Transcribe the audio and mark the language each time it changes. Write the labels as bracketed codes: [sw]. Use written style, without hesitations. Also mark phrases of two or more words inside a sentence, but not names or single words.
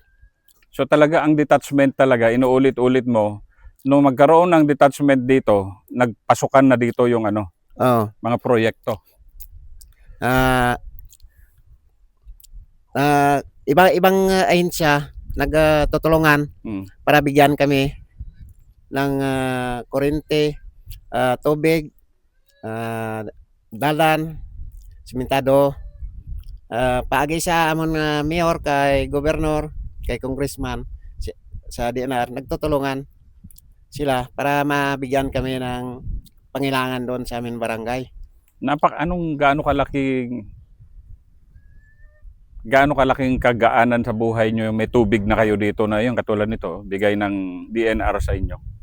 [tl] So talaga ang detachment talaga, inuulit-ulit mo, nung magkaroon ng detachment dito, nagpasukan na dito yung ano, Oh. mga proyekto. Ibang ahensya nagtutulungan Mm. para bigyan kami ng kuryente, tubig, dalan, simentado. [hil] Paagi sa amon nga mayor kay gobernador, kay congressman [tl] sa DNR nagtutulungan sila para mabigyan kami ng pangailangan doon sa amin barangay. Gaano kalaking kagaanan sa buhay nyo yung may tubig na kayo dito na yung katulad nito, bigay ng DNR sa inyo?